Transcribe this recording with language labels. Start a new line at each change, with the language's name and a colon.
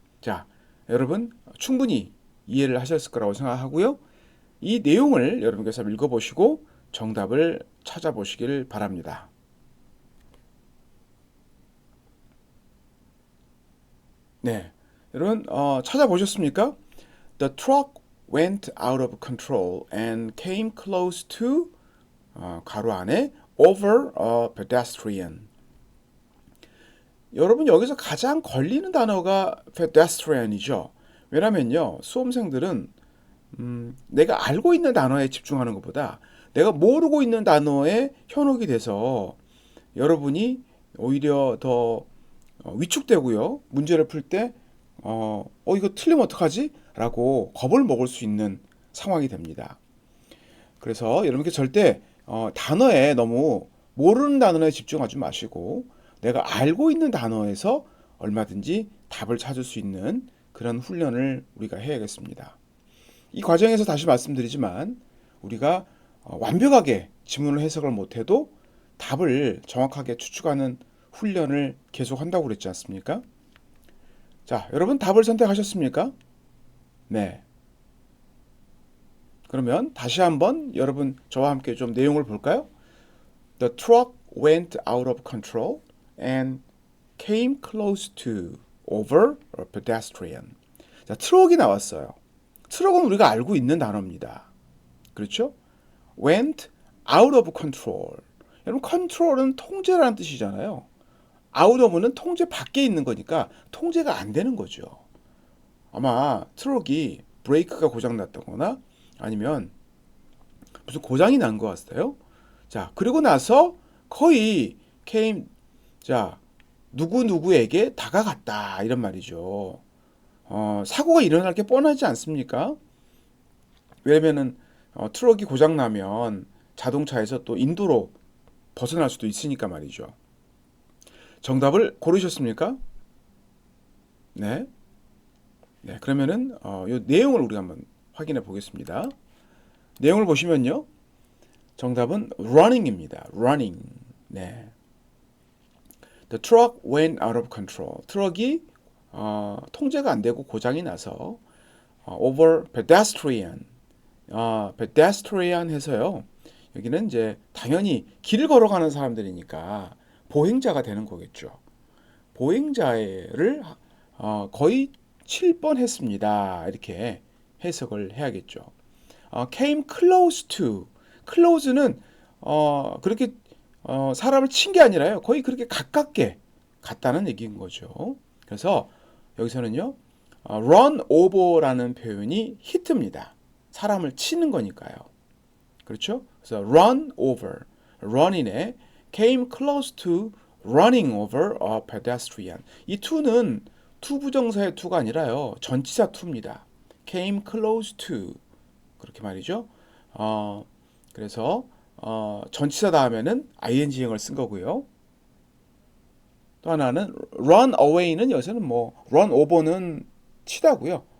Korean: 자, 여러분 충분히 이해를 하셨을 거라고 생각하고요. 이 내용을 여러분께서 읽어보시고 정답을 찾아보시길 바랍니다. 네, 여러분 찾아보셨습니까?
English: The truck went out of control and came close to
Korean: 가로 안에
English: over a pedestrian.
Korean: 여러분 여기서 가장 걸리는 단어가 pedestrian이죠. 왜냐면요 수험생들은 내가 알고 있는 단어에 집중하는 것보다 내가 모르고 있는 단어에 현혹이 돼서 여러분이 오히려 더 위축되고요. 문제를 풀 때, 이거 틀리면 어떡하지? 라고 겁을 먹을 수 있는 상황이 됩니다. 그래서 여러분께 절대 단어에 너무 모르는 단어에 집중하지 마시고 내가 알고 있는 단어에서 얼마든지 답을 찾을 수 있는 그런 훈련을 우리가 해야겠습니다. 이 과정에서 다시 말씀드리지만 우리가 완벽하게 지문을 해석을 못해도 답을 정확하게 추측하는 훈련을 계속한다고 그랬지 않습니까? 자, 여러분 답을 선택하셨습니까? 네. 그러면 다시 한번 여러분 저와 함께 좀 내용을 볼까요?
English: The truck went out of control and came close to over a pedestrian.
Korean: 자, 트럭이 나왔어요. 트럭은 우리가 알고 있는 단어입니다. 그렇죠?
English: went out of control.
Korean: 여러분, control은 통제라는 뜻이잖아요. out of는 통제 밖에 있는 거니까 통제가 안 되는 거죠. 아마 트럭이 브레이크가 고장 났다거나 아니면 무슨 고장이 난 것 같아요. 자, 그리고 나서 거의 came, 자, 누구누구에게 다가갔다. 이런 말이죠. 사고가 일어날 게 뻔하지 않습니까? 왜냐면은 트럭이 고장 나면 자동차에서 또 인도로 벗어날 수도 있으니까 말이죠. 정답을 고르셨습니까? 네. 네, 그러면은 요 내용을 우리가 한번 확인해 보겠습니다. 내용을 보시면요. 정답은 running입니다.
English: running. 네. The truck went out of control.
Korean: 트럭이 통제가 안 되고 고장이 나서
English: over pedestrian.
Korean: pedestrian 해서요. 여기는 이제 당연히 길을 걸어가는 사람들이니까 보행자가 되는 거겠죠. 보행자를 거의 칠 뻔했습니다. 이렇게 해석을 해야겠죠.
English: came close to.
Korean: close는 그렇게 사람을 친 게 아니라요. 거의 그렇게 가깝게 갔다는 얘기인 거죠. 그래서 여기서는요.
English: run over
Korean: 라는 표현이 히트입니다. 사람을 치는 거니까요. 그렇죠? 그래서
English: run over. run인에 came close to running over a pedestrian.
Korean: 이 to는 to 부정사의 to가 아니라요. 전치사 to입니다.
English: came close to.
Korean: 그렇게 말이죠. 그래서 전치사 다음에는 ing형을 쓴 거고요. 또 하나는
English: run away
Korean: 는 여기서는 뭐
English: run over
Korean: 는 치다고요.